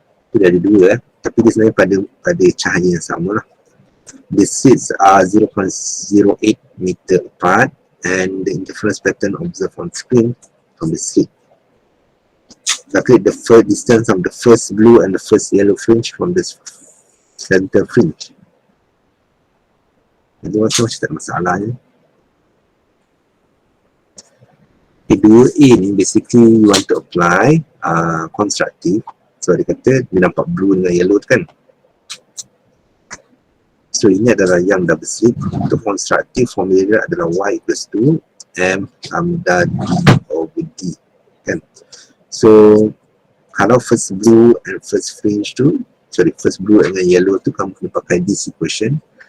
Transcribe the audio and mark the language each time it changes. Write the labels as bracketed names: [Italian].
[Malay] Itu dah ada dua tapi dia sebenarnya pada cahaya yang sama lah. [English] The slits are 0.08 meter apart and the interference pattern observed on screen from the slit. Calculate the first distance of the first blue and the first yellow fringe from the center fringe. [Malay] Jadi macam tak masalah ni. Dua A ni [English] basically you want to apply constructive. [Malay] So dia kata dia nampak blue dengan yellow tu kan. So ini adalah yang double slit. Untuk constructive formula dia adalah Y equals to M lambda D over D kan. So kalau [English] first blue and first fringe [Malay] tu, sorry first blue dengan yellow tu kamu kena pakai [English] this equation.